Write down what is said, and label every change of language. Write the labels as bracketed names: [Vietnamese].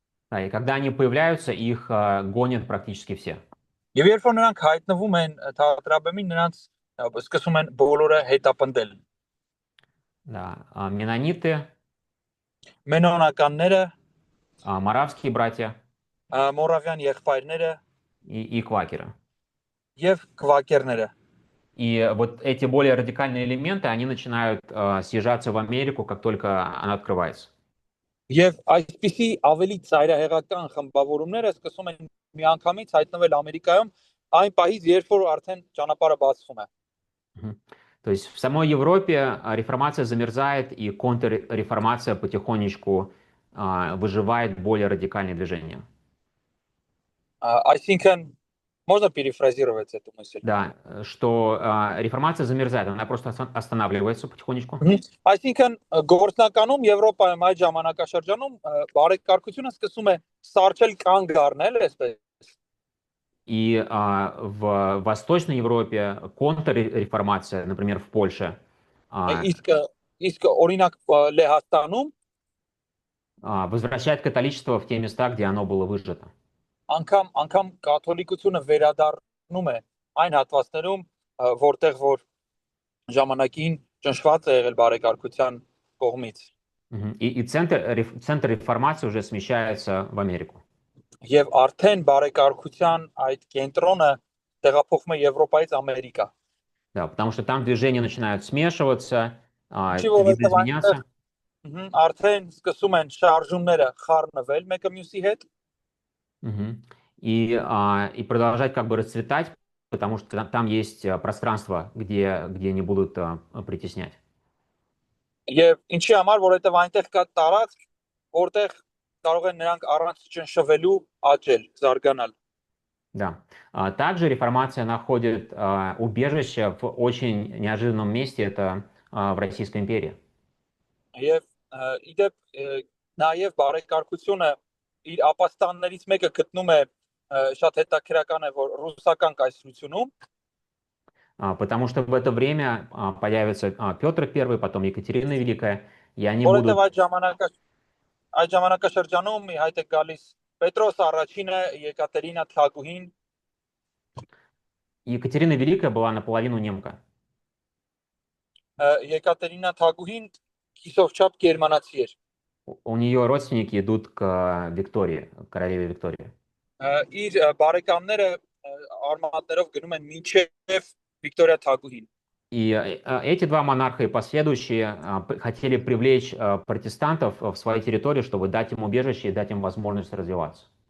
[Russian] Да, и когда они появляются, их гонят практически все. [Armenian] Եվ երբ որ նրանք հայտնվում են թատրաբեմին, նրանց սկսում են բոլորը հետապնդել։ [Russian] Да, менониты, [Armenian] Մենոնականները, [Russian] моравские братья [Armenian] մորավյան եղբայրները [Russian] и квакеры. [Armenian] եւ քվակերները։ [Russian] И вот эти более радикальные элементы, они начинают съезжаться в Америку, как только она открывается. [Armenian] Եվ այսպիսի ավելի ծայրահեղական խմբավորումները սկսում են միանգամից հայտնվել Ամերիկայում այն պահից, երբ որ արդեն ճանապարհը բացվում է։ [Russian] То есть в самой Европе реформация замерзает, и контрреформация потихонечку выживает более радикальные движения. [Armenian] Այսինքն [Russian] можно перефразировать эту мысль. Да, что реформация замерзает, она просто останавливается потихонечку. [Armenian] Այսինքն գործնականում Եվրոպայում այդ ժամանակաշրջանում բարեկարգությունը սկսում է սարքել կանգ առնել, այսպես։ [Russian] И в Восточной Европе контрреформация, например, в Польше, [Armenian] Իսկ օրինակ Լեհաստանում [Russian] возвращает католичество в те места, где оно было выжато. [Armenian] անգամ կաթոլիկությունը վերադառնում է այն հատվածներում, որտեղ որ ժամանակին ճնշված է եղել բարեկարգության կողմից։ [Russian] И центр реформации уже смещается в Америку. [Armenian] Եվ արդեն բարեկարգության այդ կենտրոնը տեղափոխվում է Եվրոպայից Ամերիկա։ [Russian] Да, потому что там движения начинают смешиваться, видоизменяться. [Armenian] Արդեն սկսում են շարժումները խառնվել մեկը մյուսի հետ։ [Russian] И продолжать как бы расцветать, потому что там есть пространство, где не будут притеснять. [Armenian] Եվ ինչի համար, որովհետև այնտեղ կա տարածք, որտեղ կարող են նրանք առանց ճնշվելու աճել, զարգանալ։ [Russian] Да. Также реформация находит убежище в очень неожиданном месте, это в Российской империи. [Armenian] Եվ իդեպ նաև բարեկարգությունը իր ապաստաններից մեկը գտնում է շատ հետաքրական է, որ ռուսական կայսրությունում, [Russian] потому что в это время появится Петр I, потом Екатерина Великая, и они будут... [Armenian] Այդ ժամանակաշրջանում հայտ է գալիս Պետրոս առաջինը, Եկատերինա Թագուհին, [Russian] Екатерина Великая была наполовину немка. [Armenian] Եկատերինա Թագուհին կիսով չափ գերմանացի էր։ [Russian] У нее родственники идут к Виктории, к королеве Виктории. [Armenian] Իր բարեկամները արմատներով գնում են մինչև Վիկտորիա Թագուհին։ [Russian] И эти два монарха и последующие хотели привлечь протестантов в свои территории, чтобы дать им убежище и дать им возможность развиваться.